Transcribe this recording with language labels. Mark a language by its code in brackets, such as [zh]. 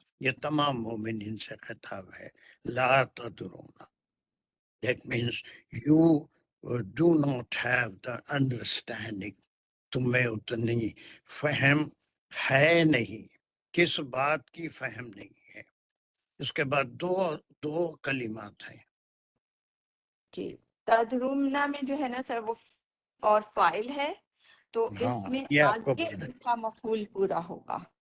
[ur] یہ تمام مومنین سے خطاب ہے. [ar] لا تدرونا، [en] that means you do not have the understanding. [ur] تمہیں اتنی فہم ہے نہیں. کس بات کی فہم نہیں ہے؟ اس کے بعد دو کلمات ہیں. جی تدرومنا میں جو ہے نا سر وہ اور فائل ہے، تو اس میں یہ آپ کو آگے اس کا مفعول پورا ہوگا.